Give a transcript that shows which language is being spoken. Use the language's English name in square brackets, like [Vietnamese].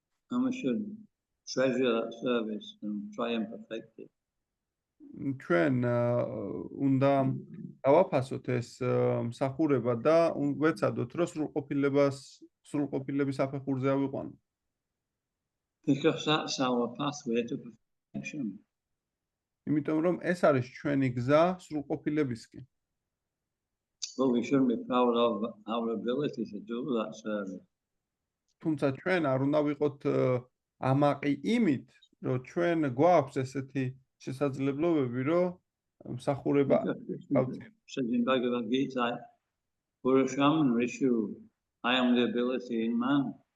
[English] And we should treasure that service and try and perfect it. [Georgian] ჩვენ უნდა დავაფასოთ ეს მსახურება და ვეცადოთ, რომ სრულყოფილების საფეხურზე ავიყვანოთ. [English] Because that's our pathway to perfection. [Georgian] იმიტომ რომ ეს არის ჩვენი გზა სრულყოფილებისკენ. [English] But we shouldn't be proud of our ability to do that service. [Georgian] თუმცა ჩვენ არ უნდა ვიყოთ ამაყი იმით, რომ ჩვენ გვაქვს ესეთი შესაძლებლობები, რომ მსახურება [English] Says in Bhagavad Gita, Purusham Rishu, I am the ability in man.